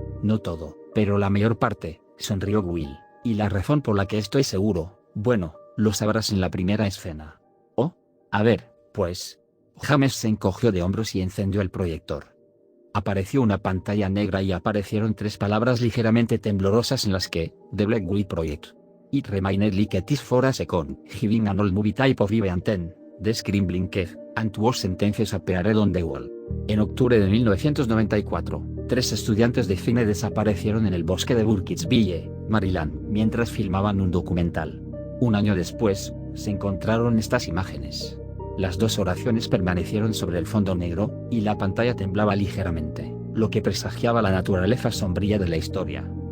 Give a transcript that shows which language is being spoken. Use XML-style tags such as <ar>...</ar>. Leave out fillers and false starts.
<es>No todo, pero la mayor parte, sonrió Will. Y la razón por la que estoy seguro, bueno, lo sabrás en la primera escena. Oh, a ver, pues. James se encogió de hombros y encendió el proyector. Apareció una pantalla negra y aparecieron 3 palabras ligeramente temblorosas en las que, The Black Widow Project.</es> <en>It remained like it is for a second, giving an old movie type of event and, the screen blinked, and 2 sentences appeared on the wall.</en> <es>En octubre de 1994, 3 estudiantes de cine desaparecieron en el bosque de Burkittsville, Maryland, mientras filmaban un documental. Un año después, se encontraron estas imágenes. Las 2 oraciones permanecieron sobre el fondo negro, y la pantalla temblaba ligeramente, lo que presagiaba la naturaleza sombría de la historia.</es>